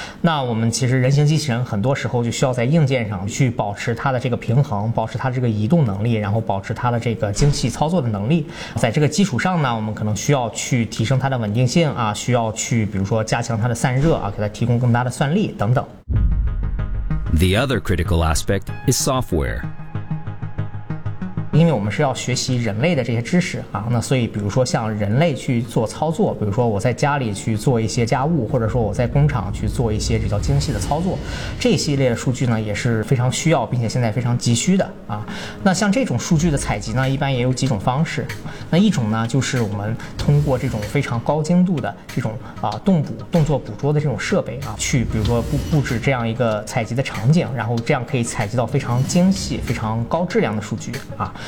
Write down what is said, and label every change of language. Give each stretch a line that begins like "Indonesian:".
Chinese: 那 我们其实人形机器人很多时候就需要在硬件上去保持它的这个平衡，保持它这个移动能力，然后保持它的这个精细操作的能力。在这个基础上呢，我们可能需要去提升它的稳定性啊，需要去比如说加强它的散热啊，给它提供更大的算力等等。
English: The other critical aspect is software.
Chinese: 因为我们是要学习人类的这些知识啊，那所以比如说像人类去做操作，比如说我在家里去做一些家务，或者说我在工厂去做一些比较精细的操作，这系列数据呢也是非常需要并且现在非常急需的啊。那像这种数据的采集呢，一般也有几种方式。那一种呢，就是我们通过这种非常高精度的这种啊动作捕捉的这种设备啊，去比如说布置这样一个采集的场景，然后这样可以采集到非常精细非常高质量的数据啊。